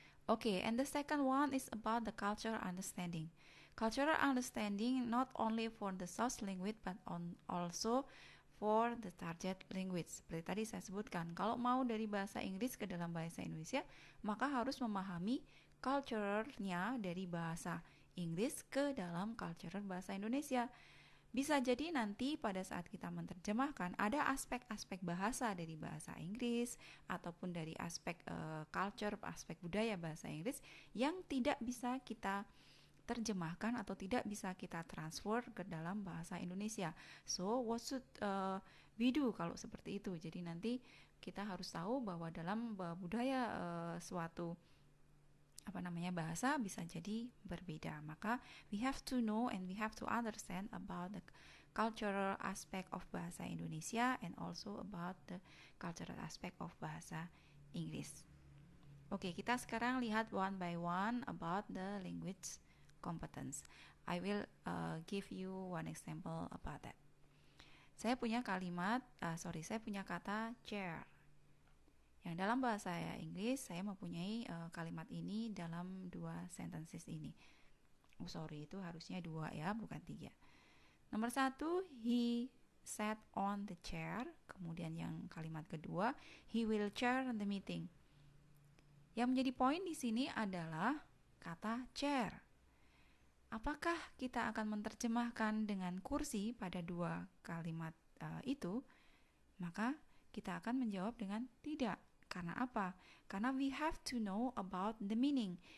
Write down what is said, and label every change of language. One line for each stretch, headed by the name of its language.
English: Okay, and the second one is about the cultural understanding. Cultural understanding not only for the source language but also for the target language.
Indonesian: Seperti tadi saya sebutkan, kalau mau dari bahasa Inggris ke dalam bahasa Indonesia, maka harus memahami culture-nya dari bahasa Inggris ke dalam culture bahasa Indonesia. Bisa jadi nanti pada saat kita menerjemahkan ada aspek-aspek bahasa dari bahasa Inggris ataupun dari aspek culture, aspek budaya bahasa Inggris yang tidak bisa kita terjemahkan atau tidak bisa kita transfer ke dalam bahasa Indonesia.
English: So, what should we do
Indonesian: kalau seperti itu? Jadi nanti kita harus tahu bahwa dalam budaya suatu bahasa bisa jadi berbeda.
English: Maka we have to know and we have to understand about the cultural aspect of bahasa Indonesia and also about the cultural aspect of bahasa Inggris.
Indonesian: Oke, kita sekarang lihat
English: one by one about the language competence. I will give you one example about that.
Indonesian: Saya punya kata chair. Yang dalam bahasa Inggris saya mempunyai kalimat ini dalam 2 sentences ini. Itu harusnya 2 ya, bukan 3.
English: Nomor 1, he sat on the chair.
Indonesian: Kemudian yang kalimat kedua,
English: he will chair the meeting.
Indonesian: Yang menjadi poin di sini adalah kata chair. Apakah kita akan menerjemahkan dengan kursi pada 2 kalimat itu? Maka kita akan menjawab dengan tidak. Karena apa?
English: Karena we have to know about the meaning.